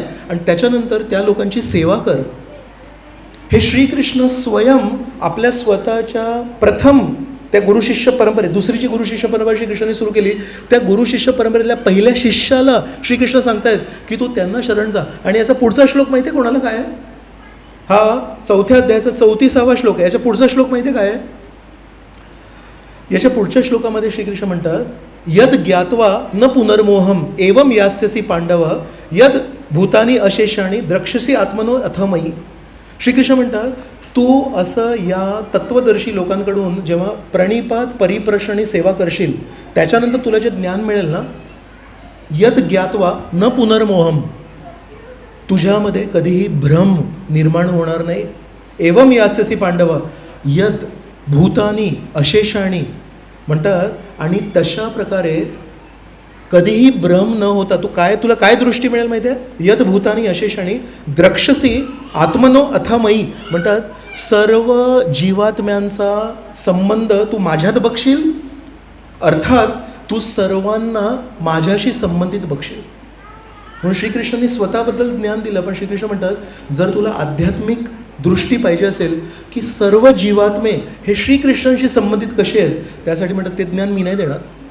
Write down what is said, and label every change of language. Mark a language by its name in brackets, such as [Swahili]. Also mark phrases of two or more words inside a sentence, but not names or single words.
[Marathi] आणि त्याच्यानंतर त्या लोकांची सेवा कर. हे श्रीकृष्ण स्वयं आपल्या स्वतःच्या प्रथम त्या गुरुशिष्य परंपरेत, दुसरी जी गुरुशिष्य परंपरा श्रीकृष्णाने सुरू केली त्या गुरुशिष्य परंपरेतल्या पहिल्या शिष्याला श्रीकृष्ण सांगतायत की तू त्यांना शरण जा. आणि याचा पुढचा श्लोक माहिती आहे कोणाला काय आहे? हा 4थ्या अध्यायाचा 34वा श्लोक आहे. याच्या पुढचा श्लोक माहिती आहे काय आहे? याच्या पुढच्या श्लोकामध्ये श्रीकृष्ण म्हणतात [Sanskrit] यद ज्ञात्वा न पुनर्मोहम एवं यास्यसी पांडव यद भूतानी अशेषाणी द्रक्षसी आत्मनो अथमयी. [Marathi] श्रीकृष्ण म्हणतात तू असं या तत्वदर्शी लोकांकडून जेव्हा प्रणिपात परिप्रश्न आणि सेवा करशील त्याच्यानंतर तुला जे ज्ञान मिळेल ना, [Sanskrit] यद ज्ञात्वा न पुनर्मोहम, [Marathi] तुझ्यामध्ये कधीही भ्रम निर्माण होणार नाही. [Sanskrit] एवं यास्यसी पांडव यद भूतानी अशेषाणी म्हणतात. [Marathi] आणि तशा प्रकारे कधीही भ्रम न होता तू काय, तुला काय दृष्टी मिळेल माहिती आहे? [Sanskrit] यद भूतानी अशेषाणी द्रक्षसी आत्मनो अथमयी [Marathi] म्हणतात सर्व जीवात्म्यांचा संबंध तू माझ्यात बघशील, अर्थात तू सर्वांना माझ्याशी संबंधित बघशील. म्हणून श्रीकृष्णांनी स्वतःबद्दल ज्ञान दिलं, पण श्रीकृष्ण म्हणतात जर तुला आध्यात्मिक दृष्टी पाहिजे असेल की सर्व जीवात्मे हे श्रीकृष्णांशी संबंधित कसे आहेत, त्यासाठी म्हणतात ते ज्ञान मी नाही देणार.